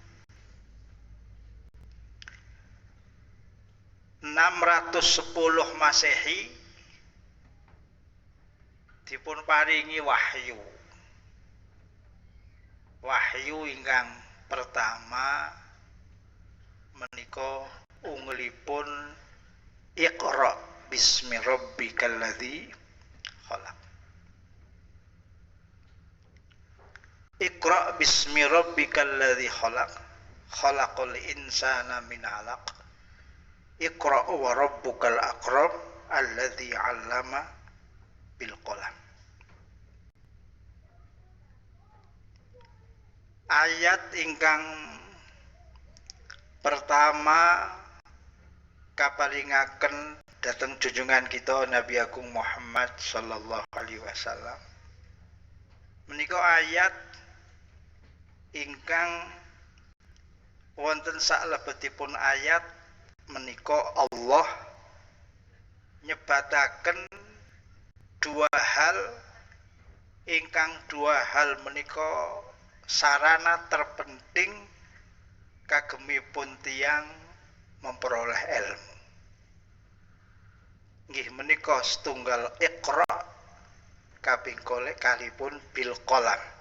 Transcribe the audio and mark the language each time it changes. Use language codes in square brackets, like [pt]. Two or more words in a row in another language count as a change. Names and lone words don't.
[jv] 610 Masehi dipun paringi wahyu. Wahyu ingkang pertama menika unglipun [ar] اقرأ باسم ربك الذي خلق. اقرأ باسم ربك الذي خلق. خلق الإنسان من علق. اقرأ وربك الأكرم الذي علم بالقلم. [jv] Ayat ingkang pertama kaparingaken dhateng junjungan kita Nabi Agung Muhammad [ar] صلى الله عليه وسلم [jv] menika ayat ingkang wonten salebetipun ayat menika Allah nyebataken dua hal menika sarana terpenting kagemipun tiyang memperoleh ilmu. Nggih menika setunggal Iqra kaping kalipun [ar] بالقلم.